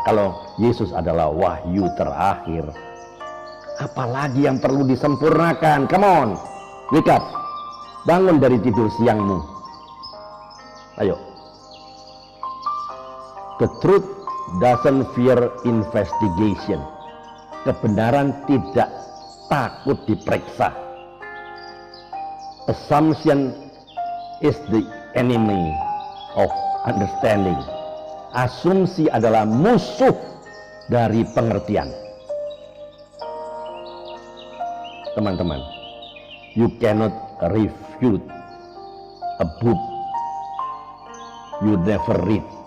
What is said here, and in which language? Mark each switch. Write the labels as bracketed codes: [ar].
[id] Kalau Yesus adalah wahyu terakhir, apalagi yang perlu disempurnakan? [en] Come on, wake up, [id] bangun dari tidur siangmu. Ayo. [en] The truth doesn't fear investigation. [id] Kebenaran tidak takut diperiksa. [en] Assumption is the enemy of understanding. [id] Asumsi adalah musuh dari pengertian. [en] Teman-teman, you cannot refute a book you never read.